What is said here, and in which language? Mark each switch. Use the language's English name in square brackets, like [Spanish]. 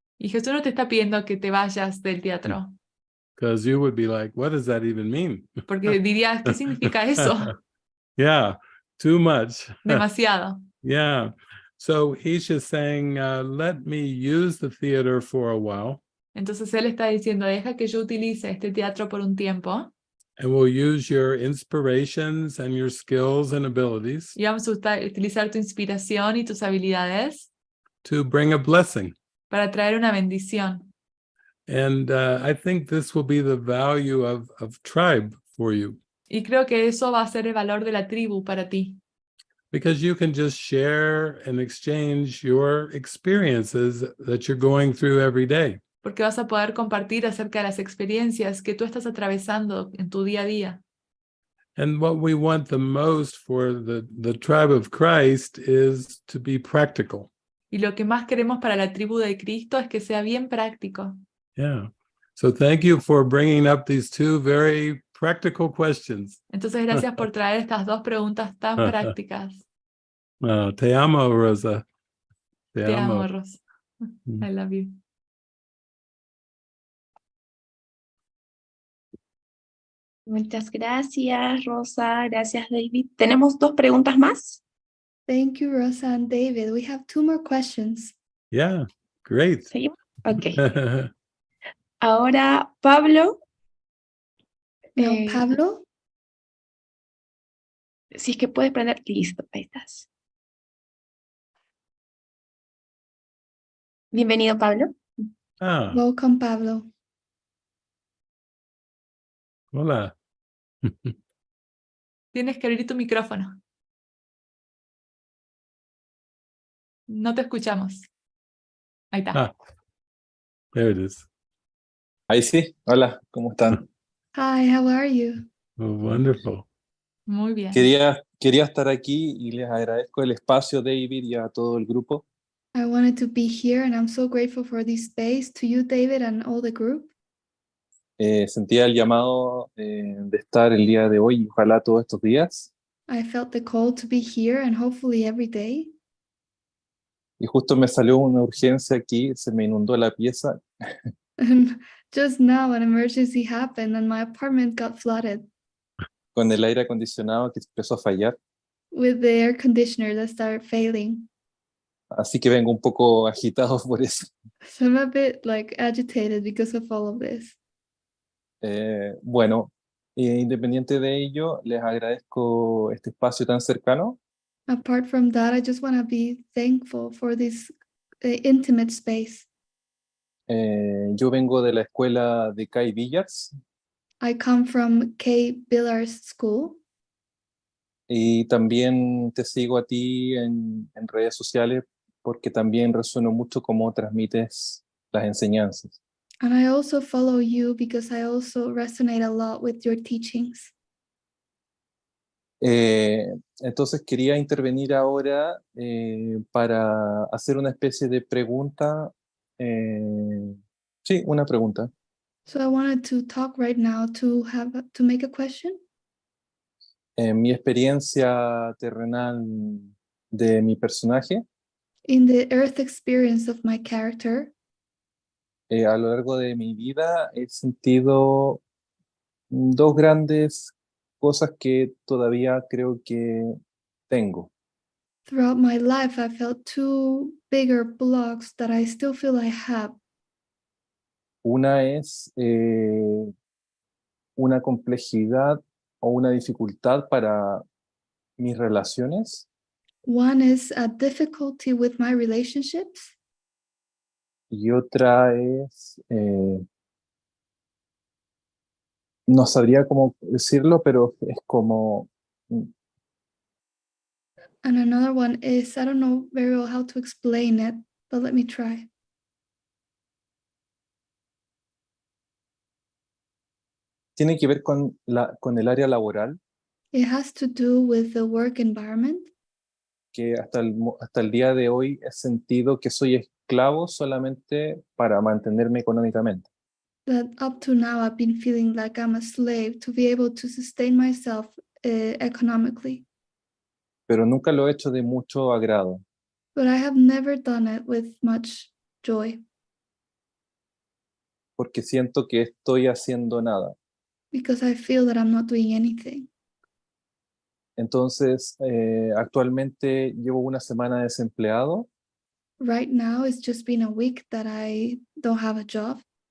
[Spanish] Y Jesús no te está pidiendo que te vayas del teatro. [English] Because you would be like, what does that even mean? [Spanish] Porque dirías, ¿qué significa eso? [English] Yeah, too much. [Spanish] Demasiado. [English] Yeah. So he's just saying, let me use the theater for a while. [Spanish] Entonces él está diciendo, deja que yo utilice este teatro por un tiempo. [English] And we'll use your inspirations and your skills and abilities. [Spanish] Y vamos a utilizar tu inspiración y tus habilidades [English] to bring a blessing. [Spanish] Para traer una bendición. [English] And I think this will be the value of tribe for you. [Spanish] Y creo que eso va a ser el valor de la tribu para ti. [English] Because you can just share and exchange your experiences that you're going through every day. [Spanish] Porque vas a poder compartir acerca de las experiencias que tú estás atravesando en tu día a día. [English] And what we want the most for the tribe of Christ is to be practical. [Spanish] Y lo que más queremos para la tribu de Cristo es que sea bien práctico. [English] Yeah. So thank you for bringing up these two very practical questions. [Spanish] Entonces, gracias por traer estas dos preguntas tan prácticas. Te amo, Rosa. Te amo, [English] Rosa. I love you. [Spanish] Muchas gracias, Rosa. Gracias, David. ¿Tenemos dos preguntas más? [English] Thank you, Rosa and David. We have two more questions. Yeah, great. [Spanish] ¿Seguimos? Ok. Ahora, Pablo. No, Pablo. Si es que puedes prender, listo, ahí estás. Bienvenido, Pablo. Ah, [English] Welcome, Pablo. [Spanish] hola. Tienes que abrir tu micrófono. No te escuchamos. Ahí está. [English] Ah, there it is. [Spanish] Ahí sí, hola, ¿cómo están? [English] Hi, how are you? Oh, wonderful. [Spanish] Muy bien. Quería estar aquí y les agradezco el espacio, David, y a todo el grupo. [English] I wanted to be here and I'm so grateful for this space, to you, David, and all the group. [Spanish] Sentía el llamado de estar el día de hoy y ojalá todos estos días. [English] I felt the call to be here and hopefully every day. [Spanish] Y justo me salió una urgencia aquí, se me inundó la pieza. [English] And just now an emergency happened and my apartment got flooded [Spanish] Con el aire acondicionado que empezó a fallar. [English] with the air conditioner that started failing. [Spanish] Así que vengo un poco agitado por eso. [English] So I'm a bit like agitated because of all of this. [Spanish] Bueno, independiente de ello, les agradezco este espacio tan cercano. [English] Apart from that, I just want to be thankful for this intimate space. [Spanish] Yo vengo de la escuela de 𝘍𝘭𝘭𝘢𝘍𝘬𝘍𝑗𝑗 [English] I come from 𝘍𝘭𝘭𝘢 School. [Spanish] y también te sigo a ti en redes sociales porque también resueno mucho cómo transmites las enseñanzas. [English] And I also follow you because I also resonate a lot with your teachings. [Spanish] Entonces quería intervenir ahora para hacer una especie de pregunta. Sí, una pregunta. [English] So I wanted to talk right now to make a question. [Spanish] En mi experiencia terrenal de mi personaje, [English] In the earth experience of my character, [Spanish] a lo largo de mi vida he sentido dos grandes cosas que todavía creo que tengo. [English] throughout my life, I felt two bigger blocks that I still feel I have. [Spanish] Una es una complejidad o una dificultad para mis relaciones, [English] One is a difficulty with my relationships, [Spanish] y otra es, no sabría cómo decirlo, pero es como, [English] and another one is, I don't know very well how to explain it, but let me try. [Spanish] tiene que ver con el área laboral, [English] It has to do with the work environment, [Spanish] que hasta el día de hoy he sentido que soy esclavo solamente para mantenerme económicamente. [English] that up to now I've been feeling like I'm a slave to be able to sustain myself economically. [Spanish] Pero nunca lo he hecho de mucho agrado, [English] But I have never done it with much joy [Spanish] porque siento que estoy haciendo nada. [English] because I feel that I'm not doing anything. [Spanish] Entonces, actualmente llevo una semana desempleado [English] Right now, it's just been a week that I don't have a job,